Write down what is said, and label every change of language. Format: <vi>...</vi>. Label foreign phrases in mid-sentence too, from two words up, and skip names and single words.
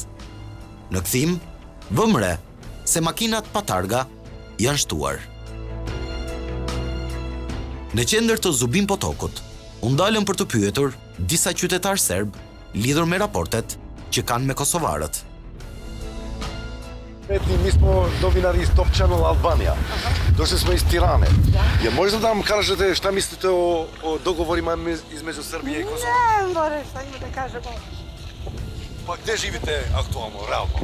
<sq>Në kthim, vëmre se makinat pa targa janë shtuar. Në qendër të Zubin Potokut, u ndalën për të pyetur disa qytetarë serb lidhur me raportet që kanë me kosovarët.</sq> <sr>Mi smo novinari iz Top Channel Albanija. Došli smo iz Tirane. Je možda da nam kažete šta mislite o dogovorima između Srbije i Kosova? Ne, more, šta ima da kažemo. Pa gde živite aktualno, realno?</sr>